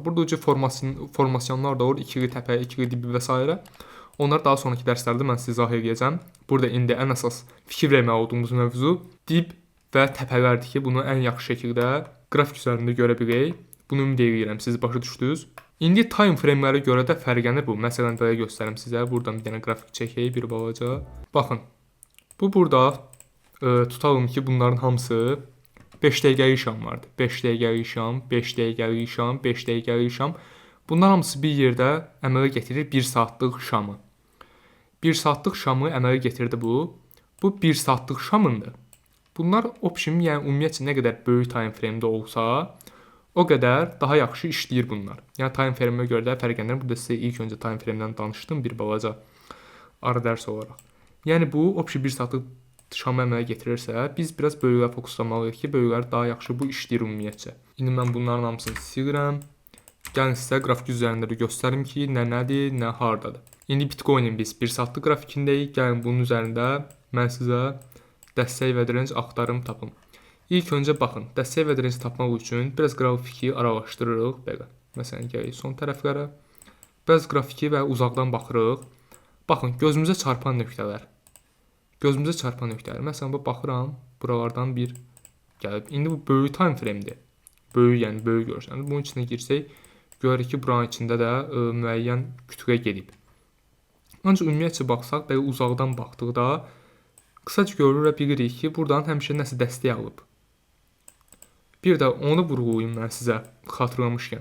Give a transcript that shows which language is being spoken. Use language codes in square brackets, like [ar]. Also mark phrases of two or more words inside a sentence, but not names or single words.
[az] Burada uca formasyonlar da olur. İkili təpə, ikili dibi və s. Onlar daha sonraki dərslərdə mən sizə izah edəcəm. Burada indi ən əsas fikir verməli olduğumuz mövzu dib və təpələrdir ki, bunu ən yaxşı şəkildə qrafik üzərində görə bilək. Bunu ümid edirəm, siz başa düşdünüz. İndi [en] time frame-lərə [az] görə də fərqlənir bu. Məsələn, belə göstərim sizə. Buradan bir dənə qrafik çəkək, bir balaca. Baxın, bu burada tutalım ki, bunların hamısı 5 dəqiqəlik şam vardır. 5 dəqiqəlik şam, 5 dəqiqəlik şam, 5 dəqiqəlik şam. Bunlar hamısı bir yerdə əmələ gətirir 1 saatlıq şamı. 1 saatlıq şamı əmələ getirdi bu. Bu 1 saatlıq şamındır. Bunlar option, yəni ümumiyyətcə nə qədər böyük [en] time frame-də [az] olsa, o qədər daha yaxşı işləyir bunlar. Yəni [en] time frame-ə [az] görə də fərqlənir. Burada sizə ilk öncə [en] time frame-dən [az] danışdım bir balaca ara dərs olaraq. Yəni bu option 1 saatlıq şamı əmələ getirirsə, biz biraz böyüklərə fokuslamalıyıq ki, böyüklər daha yaxşı bu işləyir ümumiyyətcə. İndi mən bunların hamısını silirəm. Gəlin sizə qrafik üzərində də göstərim ki, nə nədir, nə hardadır. İndi Bitcoin-in biz 1 saatlıq qrafikindəyik. Gəlin bunun üzərində mən sizə dəstək və direnc axtarım tapım. İlk öncə baxın, dəstək və direnc tapmaq üçün biraz qrafiki araşdırırıq belə. Məsələn, gəlirik son tərəflərə. Biraz qrafiki və uzaqdan baxırıq. Baxın, gözümüzə çarpan nöqtələr. Məsələn, bu baxıram, buralardan bir gəlib. İndi bu böyük [en] time frame-dir. [az] Böyük, yəni böyük görürsənіз. Bunun içinə girsək, görürük ki, buranın içində də müəyyən kütüyə gedib. Ancaq ümumiyyətcə baxsaq, belə uzaqdan baxdıqda qısaca görürə bilirik ki, buradan həmişə nəsə dəstək alıb. Bir də onu vurğulayım mən sizə xatırlamışkən.